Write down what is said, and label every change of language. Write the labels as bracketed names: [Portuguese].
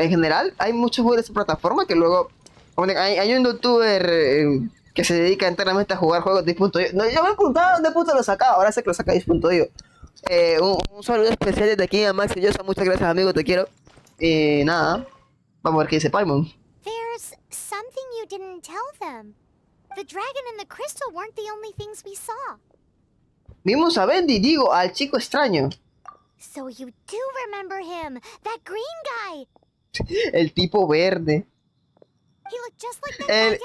[Spanish] En general, hay muchos juegos de esa plataforma que luego... Hay un youtuber... que se dedica enteramente a jugar juegos de itch.io. No, yo me preguntaba dónde puto lo sacaba, ahora sé que lo saca de itch.io. Un saludo especial desde aquí a Max y Yosa, muchas gracias amigo, te quiero. Y nada, vamos a ver qué dice Paimon. [English] There's something you didn't tell them. The dragon and the crystal weren't the only things we saw. [Spanish] Vimos a Bendy, digo, al chico extraño. [English] So you do remember him, that green guy. [Spanish] El tipo verde. [English] He looked just like that guy